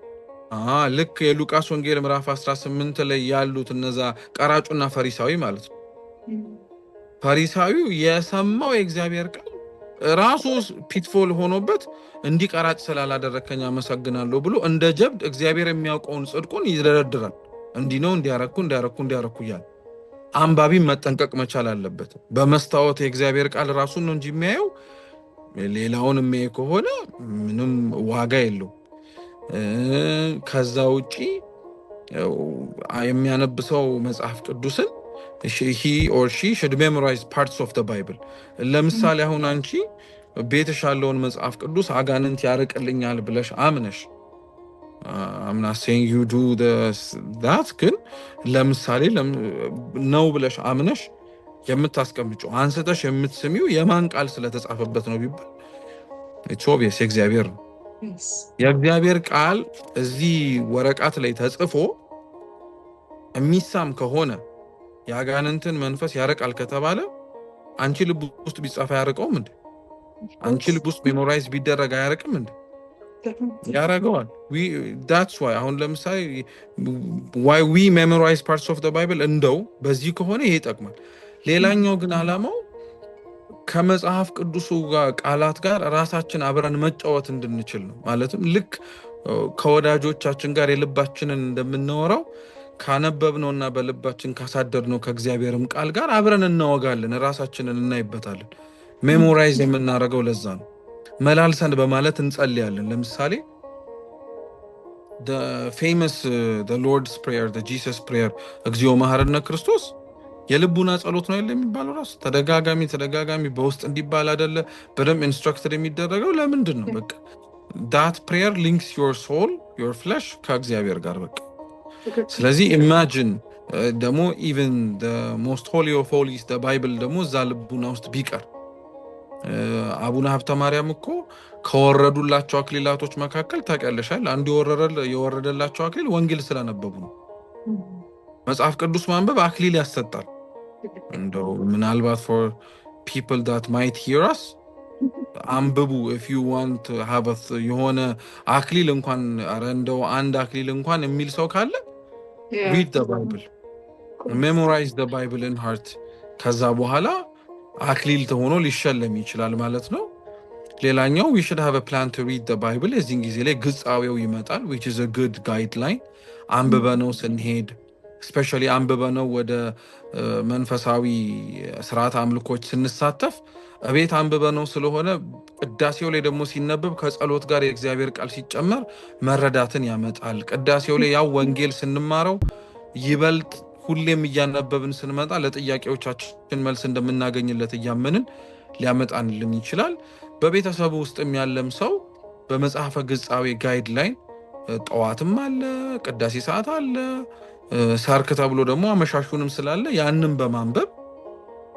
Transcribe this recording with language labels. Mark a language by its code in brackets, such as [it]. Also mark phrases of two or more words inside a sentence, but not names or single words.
[am] ልክ የሉቃስ ወንጌል ምዕራፍ 18 ላይ ያሉት እነዛ ቀራጩና ፈሪሳዊ ማለት ነው። ፈሪሳዊው የሰማው የእግዚአብሔር ቃል ራሱ ፒትፎል ሆኖበት እንዲህ ቀራጭ ስላላደረከኝ አመሰግናለሁ ብሎ እንደ ጀብድ እግዚአብሔር የሚያውቀውን ጽድቁን ይደረድራል። እንዲህ ነው እንዲያረኩ እያለ አንባቢ መጠንቀቅ መቻል አለበት። በመስታወት የእግዚአብሔር ቃል ራሱን ነው እንጂ የሚያየው ሌላውን የሚያይ ከሆነ ምንም ዋጋ የለው። ከዛ ውጪ የሚያነብሰው መጽሐፍ ቅዱስን [en] he or she should memorize parts of the Bible። [am] ለምሳሌ አሁን አንቺ ቤትሽ ያለውን መጽሐፍ ቅዱስ አጋንንት ያርቅልኛል ብለሽ አምነሽ [en] I'm not saying you do that [am] ግን ለምሳሌ ነው ብለሽ አምነሽ የምታስቀምጪው አንስተሽ የምትስሚው የማን ቃል ስለተጻፈበት ነው ቢባል [en] it's obvious [am] የእግዚአብሔር ነው። የእግዚአብሔር ቃል እዚህ ወረቀት ላይ ተጽፎ የሚሳም ከሆነ የአጋንንትን መንፈስ ያረቃል ከተባለ አንቺ ልብ ውስጥ ቢጻፍ ያረቀውም እንዴ? አንቺ ልብ ውስጥ ሜሞራይዝ ቢደረግ አያረቅም እንዴ? [en] ያረገዋል። that's why [am] አሁን ለምሳሌ [en] why we memorize parts of the Bible እንደው [am] በዚህ ከሆነ ይሄ ይጠቅማል። ሌላኛው ግን ዓላማው ከመጽሐፍ ቅዱሱ ጋር ቃላት ጋር ራሳችን አብረን መጫወት እንድንችል ነው። ማለትም ልክ ከወዳጆቻችን ጋር የልባችንን እንደምናወራው ካነበብነውና በልባችን ካሳደርነው ከእግዚአብሔርም ቃል ጋር አብረን እናወጋለን፣ ራሳችንን እናይበታለን። ሜሞራይዝ የምናደርገው ለዛ ነው። መላልሰን በማለት እንጸልያለን። ለምሳሌ [en] the famous the Lord's prayer, the Jesus prayer [am] እግዚኦ መሐረነ ክርስቶስ የልቡና ጸሎት ነው የሚባለው። ራሱ ተደጋጋሚ በውስጥ እንዲባል አይደለ በደም ኢንስትራክትድ የሚደረገው ለምንድን ነው? በቃ [en] that prayer links your soul, your flesh [am] ከእግዚአብሔር ጋር በቃ። ስለዚህ imagine ደግሞ [en] even the most holy of holies the Bible [am] ደግሞ እዛ ልቡና ውስጥ ቢቀር አቡነ ሀብተ ማርያም እኮ ከወረዱላቸው አክሊላቶች መካከል ታውቂያለሻል፣ አንዱ የወረደላቸው አክሊል ወንጌል ስለነበቡ ነው። መጽሐፍ ቅዱስ ማንበብ አክሊል ያሰጣል። እንደው ምናልባት [en] for people that might hear us [am] አንብቡ [en] if you want to have [am] የሆነ አክሊል እንኳን እንደው አንድ አክሊል እንኳን የሚል ሰው ካለ [en] read the Bible, memorize the Bible in heart። [am] ከዛ በኋላ አክሊል ተሆኖ ሊሸለም ይችላል ማለት ነው። ሌላኛው [en] we should have a plan to read the Bible። [am] የዚህን ጊዜ ላይ ግጻዌው ይመጣል [en] which is a good guideline። [am] አንብበነው ስንሄድ especially አንብበነው ወደ መንፈሳዊ ስርዓት አምልኮች ስንሳተፍ እቤት አንብበነው ስለሆነ ቅዳሴው ላይ ደግሞ ሲነበብ ከጸሎት ጋር የእግዚአብሔር ቃል ሲጨመር መረዳትን ያመጣል። ቅዳሴው ላይ ያው ወንጌል ስንማረው ይበልጥ ሁሌም እያነበብን ስንመጣ ለጥያቄዎቻችን መልስ እንደምናገኝለት እያመንን ሊያመጣንልን ይችላል። በቤተሰቡ ውስጥም ያለም ሰው በመጽሐፈ ግጻዌ ጋይድላይን ጠዋትም አለ፣ ቅዳሴ ሰዓት አለ፣ ሰርክ ተብሎ ደግሞ አመሻሹንም ስላለ ያንን በማንበብ